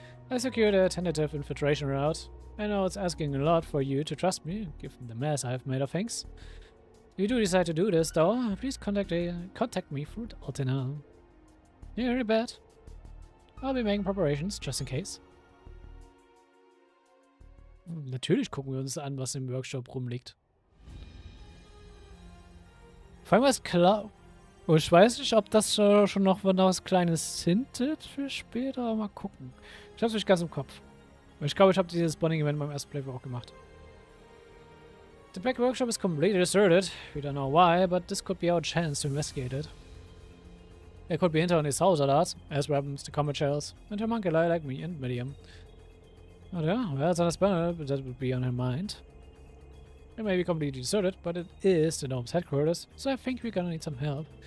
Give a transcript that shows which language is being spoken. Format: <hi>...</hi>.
<en>I secured a tentative infiltration route. I know it's asking a lot for you to trust me, given the mess I've made of things. If you do decide to do this, though, please contact me through Altina. Yeah, really bad. I'll be making preparations, just in case.</en> <de>Natürlich gucken wir uns an, was im Workshop rumliegt. Vor allem ist klar. Oh, ich weiß nicht, ob das schon noch was Kleines hintet für später. Aber mal gucken. Ich hab's nicht ganz im Kopf. Ich glaube, ich habe dieses Bonding-Event beim ersten Playthrough auch gemacht.</de> <en>The back workshop is completely deserted. We don't know why, but this could be our chance to investigate it. There could be intel on his house alerts, as weapons, the combat shells, and homunculi like me and Millium. Oh yeah, well, it's understandable, but that would be on her mind. It may be completely deserted, but it is the Gnome's headquarters, so I think we're gonna need some help.</en>